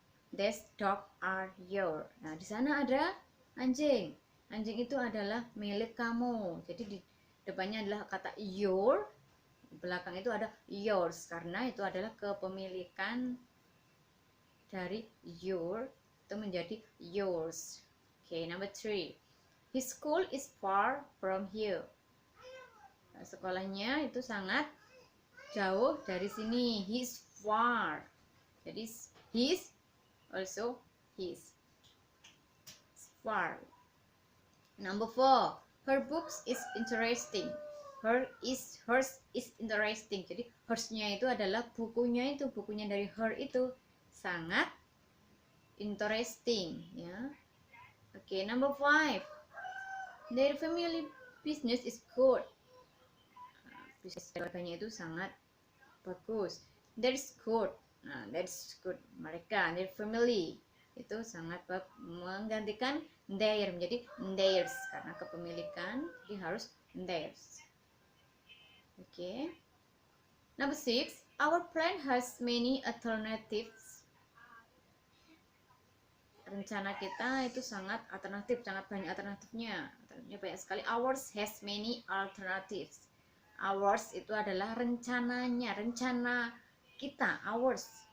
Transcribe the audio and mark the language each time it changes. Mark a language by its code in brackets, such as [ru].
[en] This dog are your. [id] Nah, di sana ada anjing. Anjing itu adalah milik kamu. Jadi di depannya adalah kata your. Belakang itu ada yours karena itu adalah kepemilikan dari your itu menjadi yours. [en] Okay, number three. His school is far from here. [id] Nah, sekolahnya itu sangat jauh dari sini. [en] He's far. Jadi his also his. Far. Number four. Her books is interesting. Hers is interesting. [id] Jadi hers-nya itu adalah bukunya dari her itu sangat interesting, ya. [en] Oke, number five. Their family business is good. [id] Bisnis keluarganya itu sangat bagus. [en] That's good. Nah, that's good. [id] Mereka, their family itu sangat menggantikan their menjadi theirs karena kepemilikan, jadi harus theirs. Okay. [en] Number six, our plan has many alternatives. [id] Rencana kita itu sangat alternatif, sangat banyak alternatifnya. Alternatifnya banyak sekali. [en] Ours has many alternatives. [id] Ours itu adalah rencananya, rencana kita, ours.